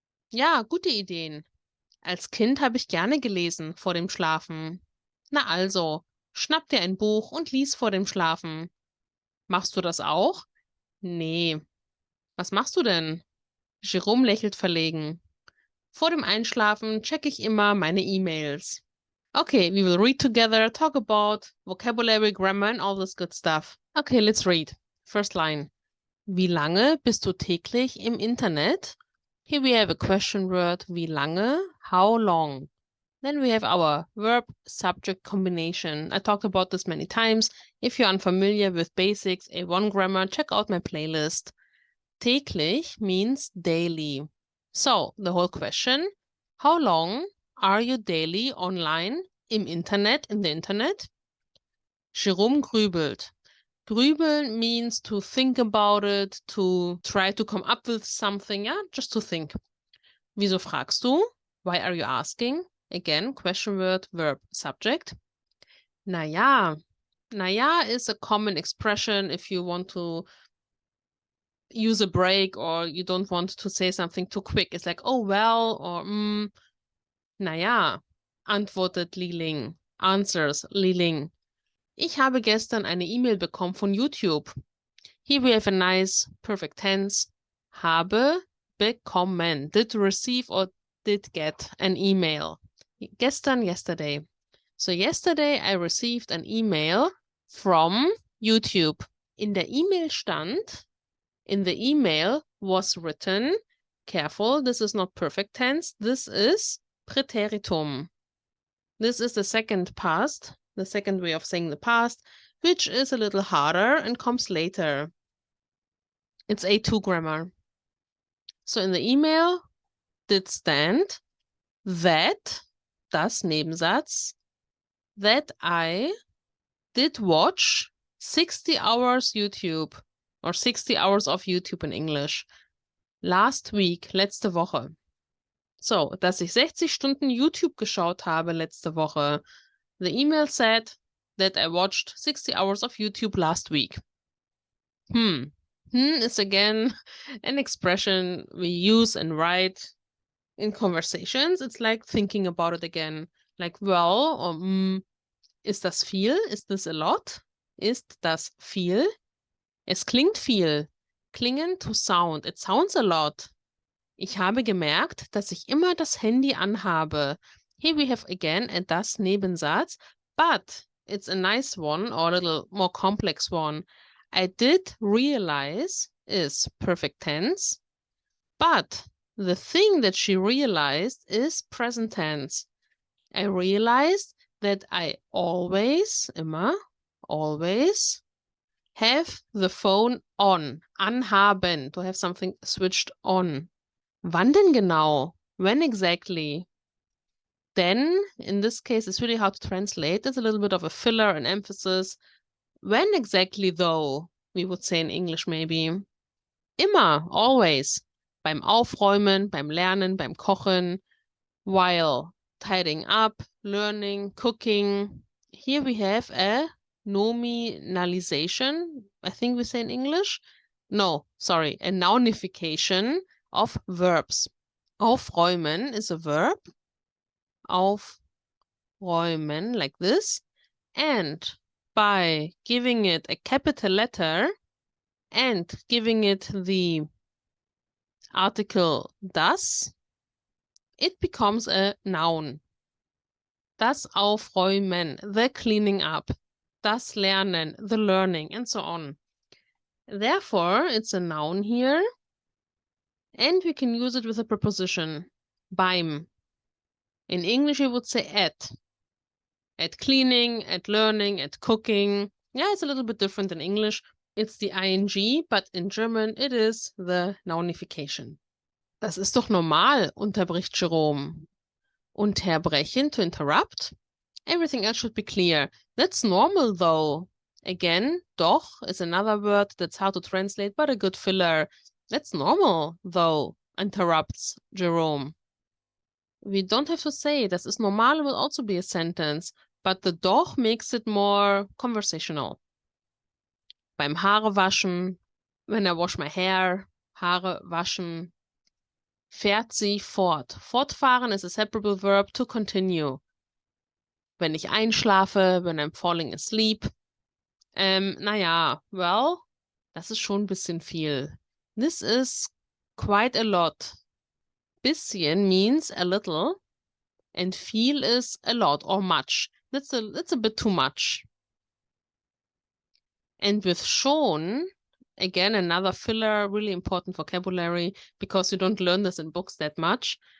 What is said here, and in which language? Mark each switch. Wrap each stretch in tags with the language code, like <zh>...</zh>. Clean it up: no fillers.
<de>Ja, gute Ideen. Als Kind habe ich gerne gelesen vor dem Schlafen. Na also, schnapp dir ein Buch und lies vor dem Schlafen. Machst du das auch? Nee. Was machst du denn? Jerome lächelt verlegen. Vor dem Einschlafen checke ich immer meine E-Mails.</de> <en>Okay, we will read together, talk about vocabulary, grammar and all this good stuff. Okay, let's read. First line.</en> <de>Wie lange bist du täglich im Internet?</de> <en>Here we have a question word,</en> <de>wie lange,</de> <en>how long. Then we have our verb-subject combination. I talked about this many times. If you're unfamiliar with basics, A1 grammar, check out my playlist. Täglich means daily. So, the whole question, how long are you daily online</en> <de>im Internet,</de> <en>in the Internet?</en> <de>Jerome grübelt.</de> <en>Grübeln means to think about it, to try to come up with something, yeah, just to think.</en> <de>Wieso fragst du?</de> <en>Why are you asking? Again, question word, verb, subject. Naja. Naja is a common expression if you want to use a break or you don't want to say something too quick. It's like, oh well, or</en> <de>naja, antwortet Liling.</de> <en>Answers Liling.</en> <de>Ich habe gestern eine E-Mail bekommen von YouTube.</de> <en>Here we have a nice perfect tense.</en> <de>Habe bekommen.</de> <en>Did receive or did get an email. Gestern, yesterday. So yesterday I received an email from YouTube.</en> <de>In der E-Mail stand,</de> <en>in the email was written, careful, this is not perfect tense, this is Präteritum. This is the second past, the second way of saying the past, which is a little harder and comes later. It's A2 grammar. So in the email did stand that,</en> <de>das Nebensatz,</de> <en>that I did watch 60 hours YouTube, or 60 hours of YouTube in English, last week,</en> <de>letzte Woche. So, dass ich 60 Stunden YouTube geschaut habe letzte Woche.</de> <en>The email said that I watched 60 hours of YouTube last week. Is again an expression we use and write in conversations. It's like thinking about it again. Like, well, or</en> <de>ist das viel? Ist this a lot? Ist das viel? Es klingt viel.</de> <en>Klingen to sound. It sounds a lot.</en> <de>Ich habe gemerkt, dass ich immer das Handy anhabe.</de> <en>Here we have again a</en> <de>das Nebensatz,</de> <en>but it's a nice one or a little more complex one. I did realize is perfect tense, but the thing that she realized is present tense. I realized that I always, immer, always have the phone on, anhaben, to have something switched on.</en> <de>Wann denn genau?</de> <en>When exactly? Then, in this case, it's really hard to translate. There's a little bit of a filler and emphasis. When exactly, though, we would say in English maybe. Immer, always.</en> <de>Beim Aufräumen, beim Lernen, beim Kochen,</de> <en>while tidying up, learning, cooking. Here we have a nominalization, I think we say in English. No, sorry, a nounification of verbs. Aufräumen is a verb. Aufräumen, like this. And by giving it a capital letter and giving it the article das, it becomes a noun.</en> <de>Das Aufräumen,</de> <en>the cleaning up.</en> <de>Das Lernen,</de> <en>the learning, and so on. Therefore, it's a noun here, and we can use it with a preposition, beim. In English, we would say at. At cleaning, at learning, at cooking. Yeah, it's a little bit different in English. It's the ing, but in German, it is the nounification.</en> <de>Das ist doch normal, unterbricht Jerome.</de> <en>Unterbrechen, to interrupt. Everything else should be clear. That's normal, though. Again, doch is another word that's hard to translate, but a good filler. That's normal, though, interrupts Jerome. We don't have to say</en> <de>das ist normal</de> <en>will also be a sentence, but the doch makes it more conversational.</en> <de>Beim Haare waschen,</de> <en>when I wash my hair,</en> <de>Haare waschen.</de> <en>Fährt sie fort. Fortfahren is a separable verb to continue.</en> <de>Wenn ich einschlafe,</de> <en>when I'm falling asleep.</en> <de>Naja, well, das ist schon ein bisschen viel.</de> <en>This is quite a lot. Bisschen means a little, and viel is a lot or much. That's a bit too much. And with schon, again, another filler, really important vocabulary, because you don't learn this in books that much.</en>